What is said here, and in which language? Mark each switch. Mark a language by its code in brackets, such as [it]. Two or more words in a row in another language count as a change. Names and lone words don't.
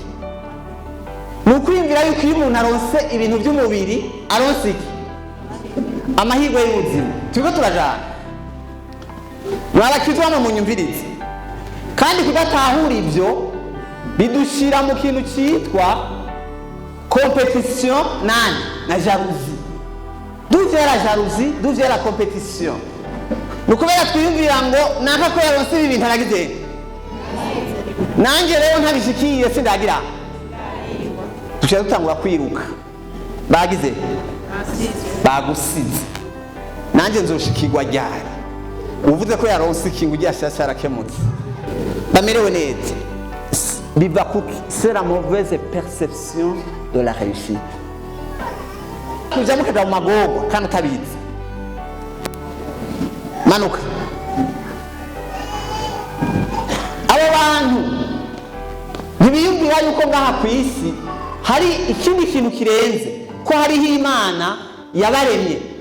[rn] Ni ukwiyumvira yuko iyo umuntu aronse ibintu by'umubiri aronse iki? Amahirwe y'ubuzima. Turiko turajana mwarakizwa mu nyumvirizi, kandi kudatahura ibyo bidushira mu kintu cyitwa compétition na jalousie. [fr] D'où vient la jalousie? D'où vient la compétition? [rn] Nukubera twiyumvira ngo naka ko yaronse ibintu aragize, nanjye rero ntabishikiye sindagira, dushaka dutangura kwiruka. Bagize bagusize, nanjye nzoshikirwa ryari? Uvuze ko yaronse ikintu cyashasha arakemutse, bamerewe neza. Biva kuki? [fr] C'est la mauvaise perception de la réussite. [rn] Kuja mukaja mu magorwa kandi utabizi. Manuka. Abo bantu ntibiyumvira yuko ngaha ku isi hari ikindi kintu kirenze, ko hariho Imana yabaremye.